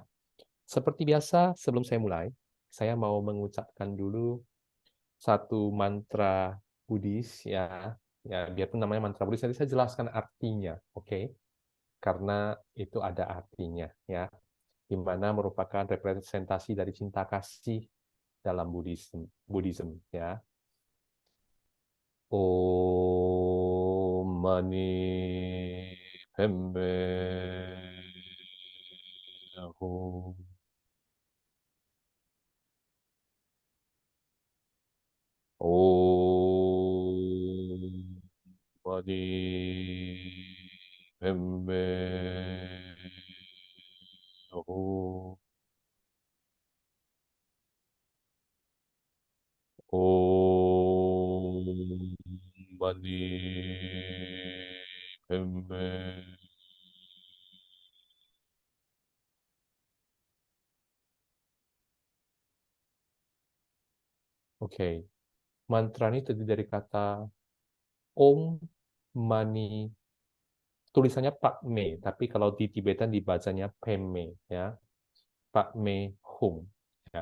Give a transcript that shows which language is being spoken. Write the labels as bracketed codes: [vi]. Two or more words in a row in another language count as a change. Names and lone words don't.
[id] Seperti biasa, sebelum saya mulai, saya mau mengucapkan dulu satu mantra Buddhis ya. Ya, biarpun namanya mantra Buddhis, nanti saya jelaskan artinya, oke? Karena itu ada artinya ya, di mana merupakan representasi dari cinta kasih dalam Buddhism ya. [sa] Om Mani Padme Hum. Om Mani Padme Hum. Om Mani Padme. [id] Oke, mantra ini terdiri dari kata [sa] Om Mani, [id] tulisannya Pak Me, tapi kalau di Tibetan dibacanya Peme ya, Pak Me Hum ya.